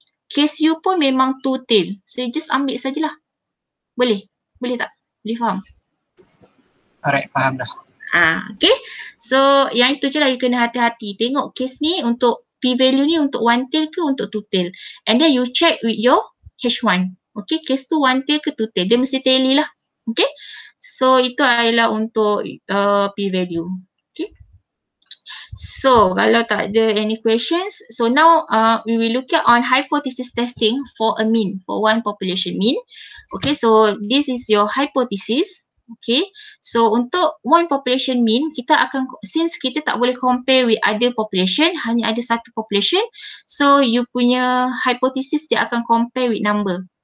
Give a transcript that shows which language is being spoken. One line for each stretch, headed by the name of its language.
Malay: Case you pun memang two tail. So you just ambil sajalah. Boleh? Boleh tak? Boleh faham? Alright, faham dah. Okay. So yang itu je lah you kena hati-hati. Tengok case ni untuk p value ni untuk one tail ke untuk two tail.
English: And then you check with your h1.
Malay: Okay, case tu one tail ke two tail. Dia mesti tally lah. Okay. So itu adalah untuk p value. Okay.
English: So
Malay: kalau tak ada
English: any questions, so now we will look at on hypothesis testing for a mean, for one population mean. Okay, so this is your hypothesis.
Malay: Okay, so untuk one population mean, kita akan, since kita tak boleh
English: compare with other population,
Malay: hanya ada satu population, so you punya hypothesis dia akan
English: compare with number.